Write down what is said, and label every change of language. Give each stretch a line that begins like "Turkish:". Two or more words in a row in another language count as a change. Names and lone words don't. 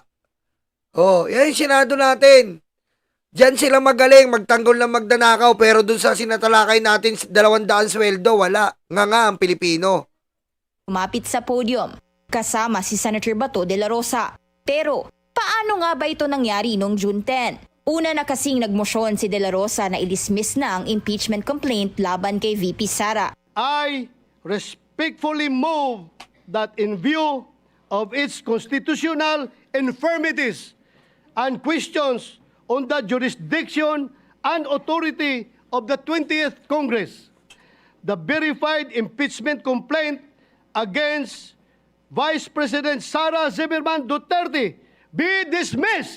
Filipino: Oh, yan yung Senado natin. Diyan sila magaling, magtanggol ng magdanakaw, pero dun sa sinatalakay natin 200 sweldo, wala. Nga ang Pilipino. lumapit sa podium, kasama si Senator Bato de la Rosa. Pero, paano nga ba ito nangyari noong June 10? Una na kasing nagmosyon si de la Rosa na i-dismiss na ang impeachment complaint laban kay VP Sara.
English: I respectfully move that in view of its constitutional infirmities and questions on the jurisdiction and authority of the 20th Congress, the verified impeachment complaint against Vice President Sara Zimmerman Duterte be dismissed.